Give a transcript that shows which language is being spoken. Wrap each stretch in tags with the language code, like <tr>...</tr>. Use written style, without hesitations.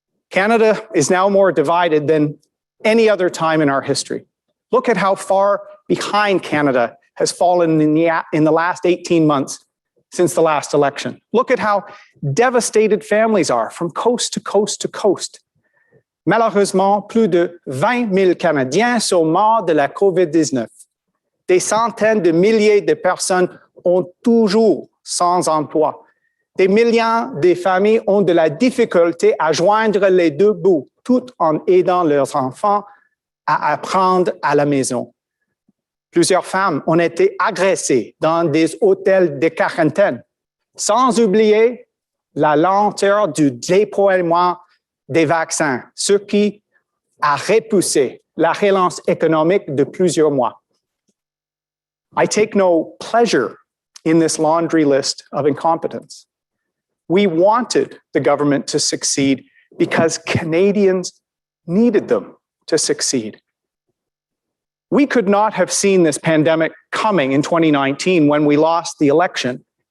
<en>Canada is now more divided than any other time in our history. Look at how far behind Canada has fallen in the last 18 months since the last election. Look at how devastated families are from coast to coast to coast.</en> <fr>Malheureusement, plus de 20 000 Canadiens sont morts de la COVID-19. Des centaines de milliers de personnes ont toujours sans emploi. Des millions de familles ont de la difficulté à joindre les deux bouts, tout en aidant leurs enfants à apprendre à la maison. Plusieurs femmes ont été agressées dans des hôtels de quarantaine, sans oublier la lenteur du déploiement des vaccins, ce qui a repoussé la relance économique de plusieurs mois.</fr> <en>I take no pleasure in this laundry list of incompetence. We wanted the government to succeed because Canadians needed them to succeed. We could not have seen this pandemic coming in 2019 when we lost the election.</en>